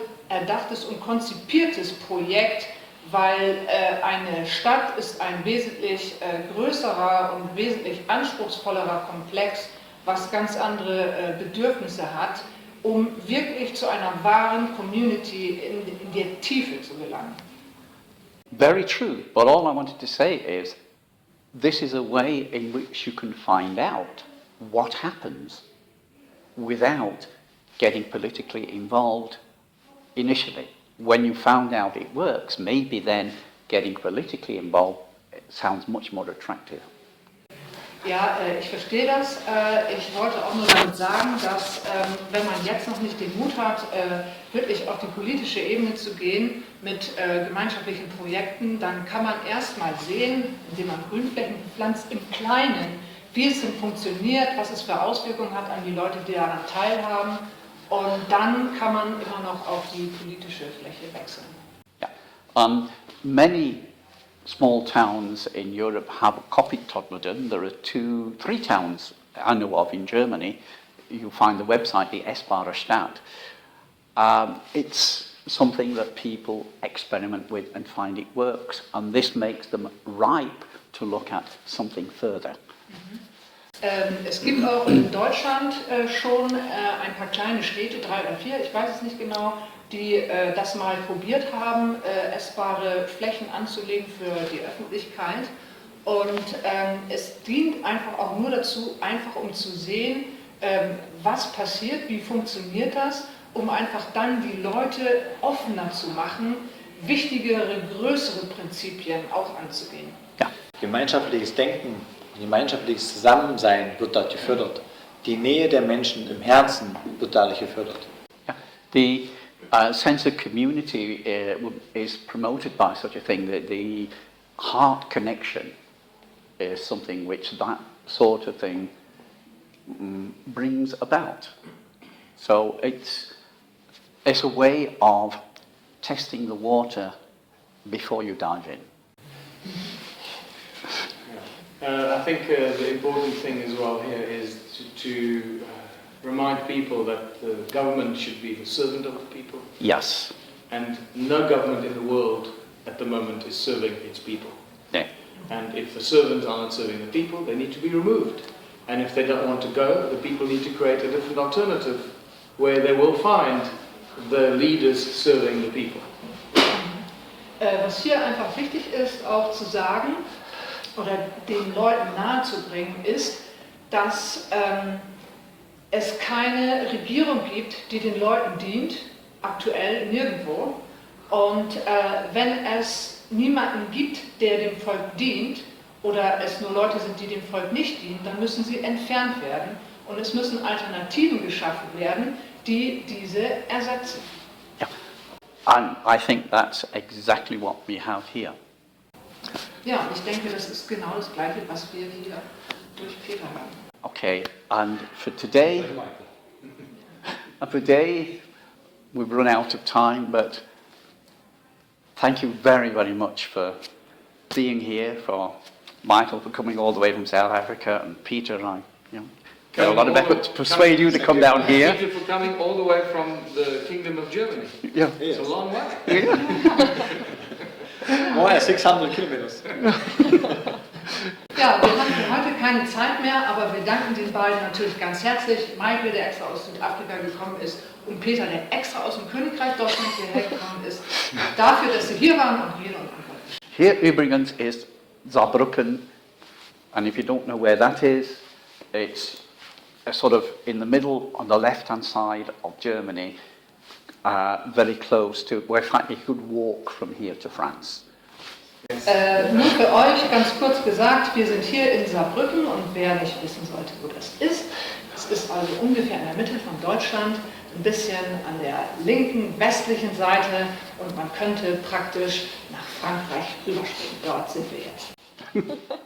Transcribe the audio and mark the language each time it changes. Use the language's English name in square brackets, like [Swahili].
[German] erdachtes und konzipiertes Projekt, weil eine Stadt ist ein wesentlich größerer und wesentlich anspruchsvollerer Komplex, was ganz andere Bedürfnisse hat, um wirklich zu einer wahren Community in der Tiefe zu gelangen. [English] Very true, but all I wanted to say is this is a way in which you can find out what happens without getting politically involved initially. When you found out it works, maybe then getting politically involved sounds much more attractive. [German] Ja, ich verstehe das. Ich wollte auch nur damit sagen, dass wenn man jetzt noch nicht den Mut hat, wirklich auf die politische Ebene zu gehen mit gemeinschaftlichen Projekten, dann kann man erst mal sehen, indem man Grünflächen pflanzt im Kleinen, wie es denn funktioniert, was es für Auswirkungen hat an die Leute, die daran teilhaben. Und dann kann man immer noch auf die politische Fläche wechseln. [English] Yeah. Many small towns in Europe have copied Todmorden. There are 3 towns I know of in Germany. You'll find the website, the Essbare Stadt. It's something that people experiment with and find it works, and this makes them ripe to look at something further. [German] Es gibt auch in Deutschland schon ein paar kleine Städte, 3 oder 4, ich weiß es nicht genau, die das mal probiert haben, essbare Flächen anzulegen für die Öffentlichkeit. Und es dient einfach auch nur dazu, einfach um zu sehen, was passiert, wie funktioniert das, um einfach dann die Leute offener zu machen, wichtigere, größere Prinzipien auch anzugehen. Ja. Gemeinschaftliches Denken, gemeinschaftliches Zusammensein wird dort gefördert. Die Nähe der Menschen im Herzen wird dadurch gefördert. [English] Yeah. The sense of community is promoted by such a thing. The heart connection is something which that sort of thing brings about. So it's a way of testing the water before you dive in. I think the important thing as well here is to remind people that the government should be the servant of the people. Yes. And no government in the world at the moment is serving its people. Yeah. And if the servants are not serving the people, they need to be removed. And if they don't want to go, the people need to create a different alternative where they will find the leaders serving the people. [German] Was hier einfach wichtig ist, auch zu sagen oder den Leuten nahezubringen, ist, dass es keine Regierung gibt, die den Leuten dient, aktuell nirgendwo. Und wenn es niemanden gibt, der dem Volk dient, oder es nur Leute sind, die dem Volk nicht dienen, dann müssen sie entfernt werden. Und es müssen Alternativen geschaffen werden, die diese ersetzen. [English] Yeah. And I think that's exactly what we have here. [German] Ja, und ich denke, das ist genau das Gleiche, was wir hier durch Peter haben. [English] Okay, and for today, we've run out of time, but thank you very, very much for being here, for Michael for coming all the way from South Africa, and Peter, I got a lot of effort to persuade you to come down here. Thank you for coming all the way from the Kingdom of Germany. Yeah. It's a long way. More than 600 kilometers. [German] Ja, wir haben für heute keine Zeit mehr, aber wir danken den beiden natürlich ganz herzlich. Michael, der extra aus Südafrika gekommen ist, und Peter, der extra aus dem Königreich Deutschland hierher gekommen ist, dafür, dass sie hier waren und Rede und Antwort. Hier übrigens ist Saarbrücken, [English] and if you don't know where that is, it's sort of in the middle on the left-hand side of Germany, very close to, where in fact you could walk from here to France. [German] Nur für euch ganz kurz gesagt, wir sind hier in Saarbrücken und wer nicht wissen sollte, wo das ist, es ist also ungefähr in der Mitte von Deutschland, ein bisschen an der linken, westlichen Seite und man könnte praktisch nach Frankreich rüberspringen. Dort sind wir jetzt.